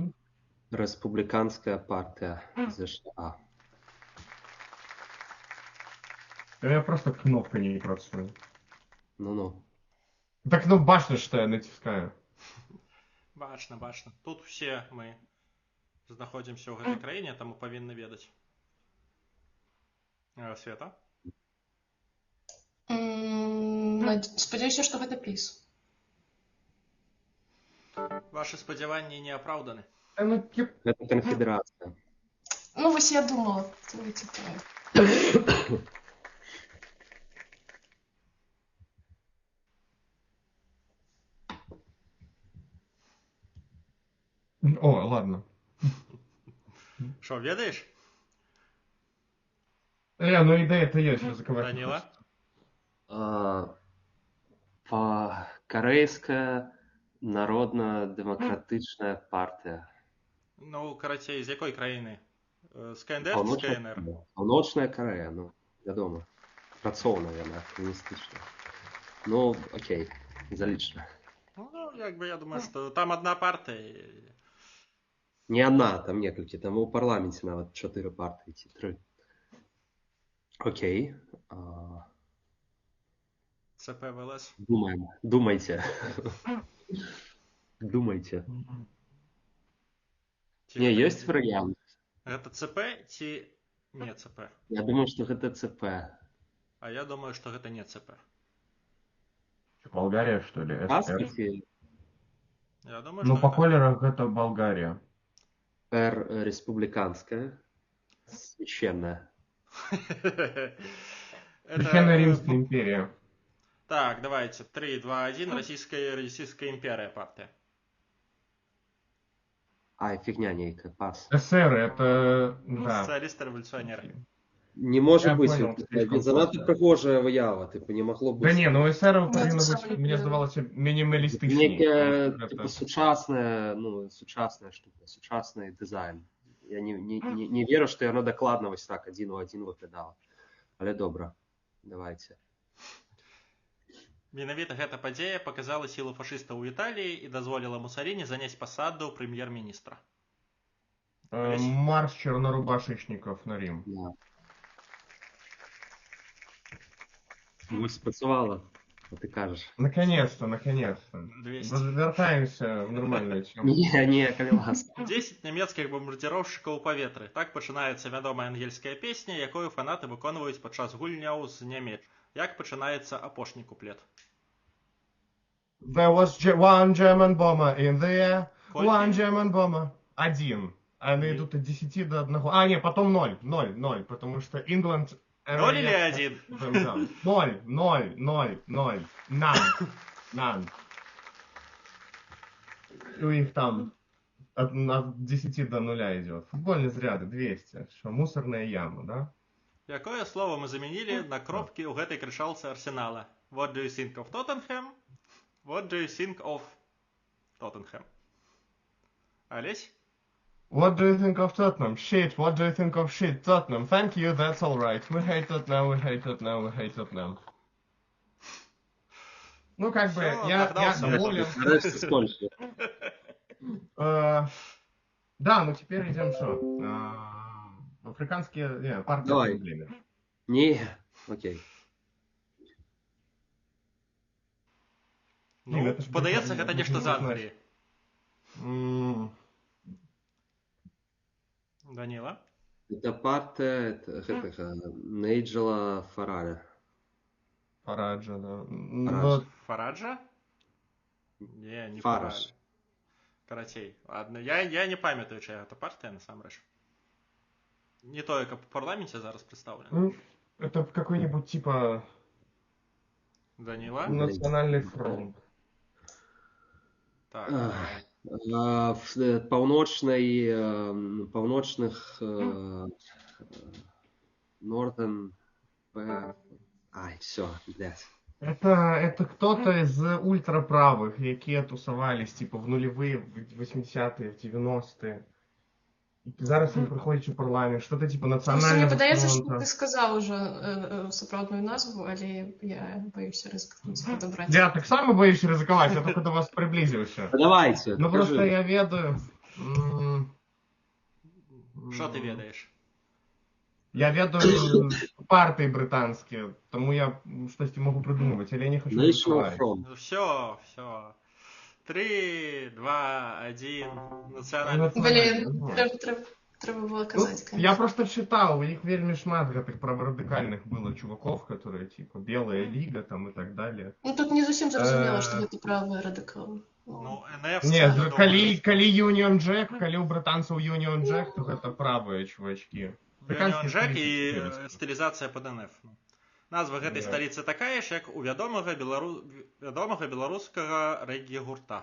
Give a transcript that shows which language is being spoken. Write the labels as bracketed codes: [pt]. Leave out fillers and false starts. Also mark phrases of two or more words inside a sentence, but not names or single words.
[uk] Республіканська партія США. [ru] У меня просто кнопка [uk] не працує. Ну-ну. Так, ну бачиш, що я натискаю. [be] Бачно. Тут все ми знаходимося ў гэтай краіне, таму павінны ведаць. Света? Спадзяюся, што гэта піс. Ваши спадзяванні не апраўданы. Ну, Гэта канфедэрацыя. Ну, вось я думала. Типа... [ru] О, ладно. [uk] Що, ведаєш? Ну ідея-то є, що заковать. Даніла? [ru] Корейская народно-демократичная партія. [uk] Ну, карацей, з якої країни? З КНДР чи з КНР? [be] Паўночная Корея, ну, вядома. Працоўная яна, комуністычная. Ну, окей, залічна. [uk] Ну, як би, я думаю, що там одна партія. [be] Не одна, там некалькі, там у парламенце нават 4 партыі ці 3. Окей. ЦП-ВЛС. [ru] Думайте. Думайте. [be] Не, ёсць варыянт. Гэта ЦП ці не ЦП? Я думаю, што гэта ЦП. А я думаю, што гэта не ЦП. [ru] Болгария, что ли? [uk] Паспорті [ru] Я думаю, Ну, [be] што [ru] по [be] гэта... [ru] колерах это Болгария. [uk] республіканська, священная. [ru] Священная Римская империя. Так, давайте. 3, 2, 1. Российская империя партия. [be] Ай, фігня нейка, пас. [ru] СССР это... Да. Социалисты-революционеры. [uk] Не може [ru] Я [uk] бути, [ru] понял, слишком [uk] занадто просто. пригожа виява, типу, не могло бути. Да не, ну СССР повинно [ru] это быть, самое мне первое. здавалося, минималистичнее. Неке, Это- [be] типу, сучасная штука, [uk] сучасний дизайн. Я не вірю, що воно докладно ось так, один в один виглядало. Але добре, давайте. [be] Менавіта гэта падзея показала сілу фашыстаў у Італіі і дазволіла Мусаліні заняць пасаду прэм'ер-міністра. [ru] Марш чернорубашечников на Рим. Да. [uk] Ну, спрацювало, а ти кажеш. [ru] Наконец-то. 200. Возвертаемся в нормальную тему. [be] Ні, калі ласка. 10 нямецкіх бамбардзіроўшчыкаў у паветры. Так пачынаецца вядомая ангельская песня, якую фанаты выконваюць падчас гульняў з нямец. Як пачынаецца апошні куплет? [en] There was one German bomber in the air. [ru] Сколько? [en] One German bomber. [ru] Один. Они И- идут от 10 до 1. А, не, потом 0, потому что England... 0 или 1? [en] 0. None. [ru] У них там от 10 до 0 идет. Футбольные заряды 200. Что, мусорная яма, да? [be] Якое слово мы замянілі на кропкі ў гэтай крычалцы Арсенала? [en] What do you think of Tottenham? What do you think of Tottenham? Олесь? What do you think of Tottenham? Shit, what do you think of shit? Tottenham, thank you, that's alright. We hate Tottenham. [ru] Ну, как бы, Всё, я догнался. доволен. [uk] Нарешті скончили. [ru] Да, ну теперь идем что? Африканские партии. Давай. проблемы. [uk] Ні, окей. Ну, Ні, це ж [be] падаецца, [uk] прикольно. [be] гэта нешта з Англіі. Даніла? [uk] Це партія Нейджела Фараля. [ru] Фараджа, да. Фарадж. Фараджа? Не Фараж. [be] Фараль. Карацей. Ладно, я не памятаю, чия гэта партія, насамрэч. Не тое, як у парламенце зараз прадстаўлена. Ну, [ru] это какой-нибудь типа Даніла? национальный фронт. Так. [be] В паўночных [ru] Northern Ай, все, блядь. Это кто-то из ультраправых, які тусовались типа в нулевые, в 80-е, в 90-е. [uk] Зараз він приходить у парламент, що-то типу Просто мені національного видається, що фронту. ти сказав уже справедливу назву, але я боюся ризикнути подобрати. Я так само боюсь ризикувати, я тільки до вас приблизився. Давайте, Ну просто скажи. [be] я ведаю. [uk] Що ти ведаєш? Я ведаю партії британські, тому я щось можу придумувати, але я не хочу [en] National [uk] ризикувати. [en] Front. [uk] Ну все. 3, 2, 1. Національний фронт. Блін, треба було Ну, казати, [ru] я конечно. просто читал, у них [be] вельми шмат гэтых праворадикальных [ru] было чуваков, которые типа Белая Лига там и так далее. [uk] Ну тут не зовсім зрозуміло, що [be] гэта правы радикал. Ну, НФ... Не, [uk] це, [be] калі Union Jack, калі у британцаў Union Jack, то гэта правыя чувачки. Юніон Джек і стылізацыя пад НФ. Назва гэтай сталіцы такая ж, як у вядомага беларускага рэгі-гурта.